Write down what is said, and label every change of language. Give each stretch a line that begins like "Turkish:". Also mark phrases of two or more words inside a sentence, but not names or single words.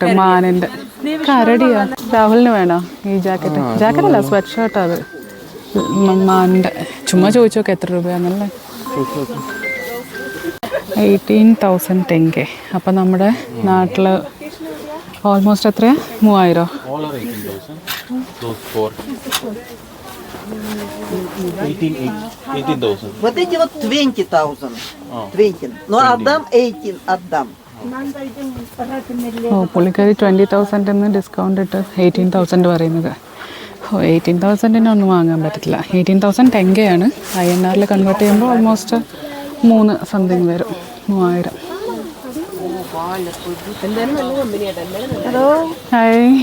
Malayalam: മാനിൻ്റെ കരടിയാ. രാഹുലിന് വേണോ ഈ ജാക്കറ്റ്? ജാക്കറ്റല്ല,
English: sweat shirt.
Malayalam: അത് മാനിൻ്റെ. ചുമ്മാ ചോദിച്ചു നോക്കാം എത്ര രൂപയാണെന്നല്ലേ. 18,000 ടെങ്കെ. അപ്പം നമ്മുടെ നാട്ടിൽ ഓൾമോസ്റ്റ് എത്രയാ? 3000.
English: All are 18,000. Those four. 18,000.
Russian: Вот эти вот 20,000. 20. Но отдам 18, отдам.
Malayalam: ഓ, പുള്ളിക്കാരി 20,000 ഡിസ്കൗണ്ട് ഇട്ട് 18,000 പറയുന്നത്. 18,000 ഒന്നും വാങ്ങാൻ പറ്റത്തില്ല. 18,000 ടെങ്കയാണ്. INR കൺവേർട്ട് ചെയ്യുമ്പോൾ ഓൾമോസ്റ്റ് 3 സംതിങ് വരും. 3000. ഹായ്.